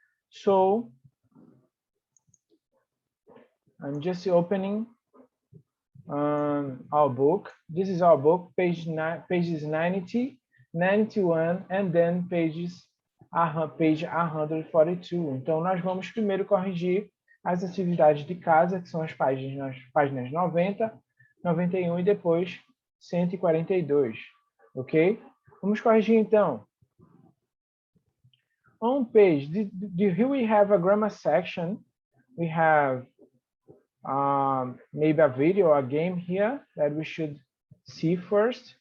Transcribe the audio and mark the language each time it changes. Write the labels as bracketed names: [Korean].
[English] So I'm just opening our book. This is our book, pages 90, 91, and then page 142. [Portuguese] Então, nós vamos primeiro corrigir as atividades de casa, que são as páginas 90, 91 e depois 142, ok? Vamos corrigir, então. [English] On page, here we have a grammar section. We have maybe a video or a game here that we should see first.